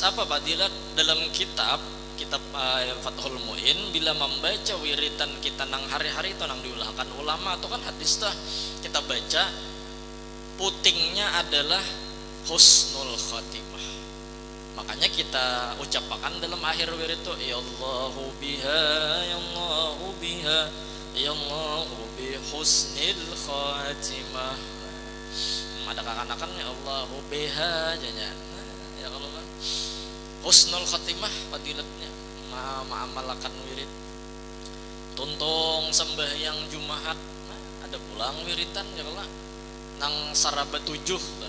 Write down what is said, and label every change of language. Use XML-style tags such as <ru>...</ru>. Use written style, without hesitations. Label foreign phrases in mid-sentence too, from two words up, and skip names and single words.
<bjn>Apa fadilat dalam kitab Fathul Mu'in, bila membaca wiritan kita nang hari-hari itu nang diulahkan ulama atau kan hadis tah kita baca, putingnya adalah</bjn> <ar>حسن الخاتمة.</ar> <bjn>Makanya kita ucapkan dalam akhir wirid itu</bjn> <ar>يا الله بها يا الله بها يا الله بحسن الخاتمة.</ar> <bjn>Ada kakanakan</bjn> <ar>يا الله بها</ar> <bjn>janya. Ya kalau kan</bjn> <ar>حسن الخاتمة</ar> <bjn>fadilatnya ma'amalakan wirid. Tuntung sembahyang Jumat ada pulang wiritan ya kalau nang sarabat 7 lah.</bjn>